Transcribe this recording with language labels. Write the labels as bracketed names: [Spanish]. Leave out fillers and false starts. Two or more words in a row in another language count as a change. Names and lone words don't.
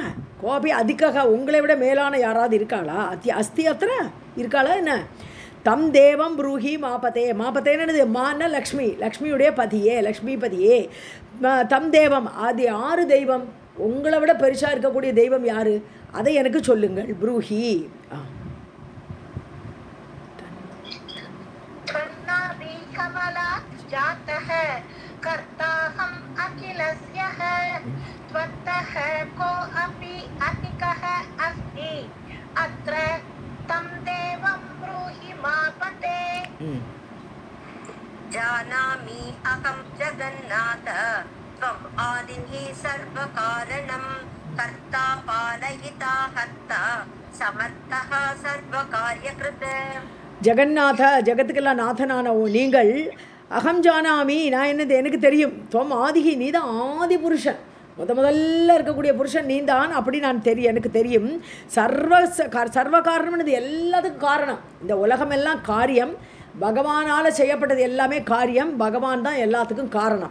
[Tamil] கோபி அதிகக, உங்களை விட மேலான யாராவது இருக்காளா? அஸ்தி அத்தனை இருக்காளா என்ன? [Sanskrit] तं देवं ब्रूहि मापते, [Tamil] மாபத்தேன்னு மான லக்ஷ்மி, லக்ஷ்மியுடைய பதியே, லக்ஷ்மிபதியே. [Sanskrit] तं देवम्, [Tamil] அது யார் தெய்வம், உங்களை விட பெருசாக இருக்கக்கூடிய தெய்வம் யார், அதை எனக்கு சொல்லுங்கள். ப்ரூஹி. [Sanskrit] कमलात् जातः कर्ताहम् अखिलस्यः त्वत्तः को अपि अधिकः अस्ति अत्र तं देवं ब्रूहि मापते. जानामि अहं जगन्नाथ त्वम् आदिः सर्वकारणं कर्ता पालयिता हर्ता समर्थः सर्वकार्यकृत्. [Tamil] ஜெகநாத, ஜெகத்துக்கெல்லாம் நாதனான நீங்கள், [Sanskrit] अहं जानामि, [Tamil] நான் என்னது எனக்கு தெரியும். [Sanskrit] त्वम् आदिः, [Tamil] நீ தான் ஆதி புருஷன், முதல்ல இருக்கக்கூடிய புருஷன் நீ தான், அப்படி நான் எனக்கு தெரியும். [Sanskrit] सर्वकारणम् [Tamil] எல்லாத்துக்கும் காரணம், இந்த உலகமெல்லாம் காரியம், பகவானால் செய்யப்பட்டது எல்லாமே காரியம், பகவான் தான் எல்லாத்துக்கும் காரணம்.